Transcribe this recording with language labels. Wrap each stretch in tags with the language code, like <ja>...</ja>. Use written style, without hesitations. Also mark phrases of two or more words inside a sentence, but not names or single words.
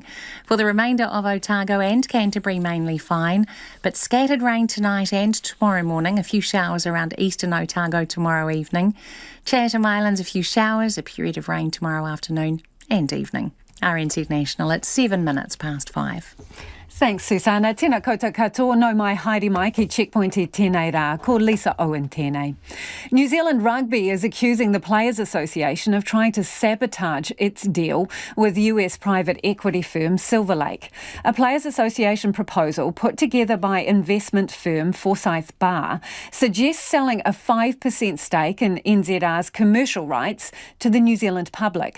<en>For the remainder of Otago and Canterbury mainly fine, but scattered rain tonight and tomorrow morning, a few showers around eastern Otago tomorrow evening. Chatham Islands, a few showers, a period of rain tomorrow afternoon and evening. RNZ National at 5:07. Thanks, Susanna.</en> <mi>Tēnā koutou katoa, no mai haere mai ki Checkpoint e tēnei rā. Ko Lisa Owen tēnei.</mi> <en>New Zealand Rugby is accusing the Players Association of trying to sabotage its deal with US private equity firm Silver Lake. A Players Association proposal put together by investment firm Forsyth Barr suggests selling a 5% stake in NZR's commercial rights to the New Zealand public.</en>